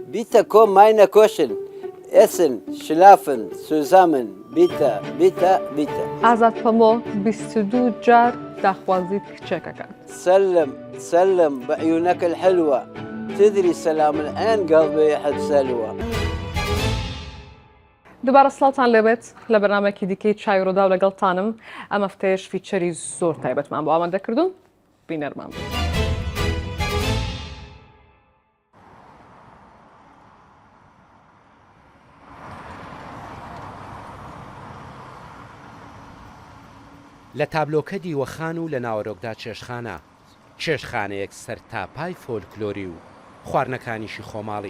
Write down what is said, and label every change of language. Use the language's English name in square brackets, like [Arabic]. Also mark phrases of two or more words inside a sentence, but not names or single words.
[German] Bitte komm meine Küchen. Essen, schlafen, zusammen. Bitte, bitte, bitte. [Central Kurdish] ئازاد پەمۆ 22 جار داخوازیت کچێکەکان. [Arabic] سلم سلم بعيونك الحلوة. تدري سلام الآن قلبي يحب سلوى. [Central Kurdish] دووبارە سڵاوتان لێبێت لە بەرنامەیەکی دیکەی چایڕۆدا و لەگەڵتانم ئەم هەفتەیەش فیچەری زۆر تایبەتمان بۆ ئامادە کردوون بینەرمان بوو. لە تابلۆکە دیوەخان و لە ناوەرۆکدا چێشخانە چێشخانەیەک سەرتاپای فۆلکلۆری و خواردنەکانیشی خۆماڵی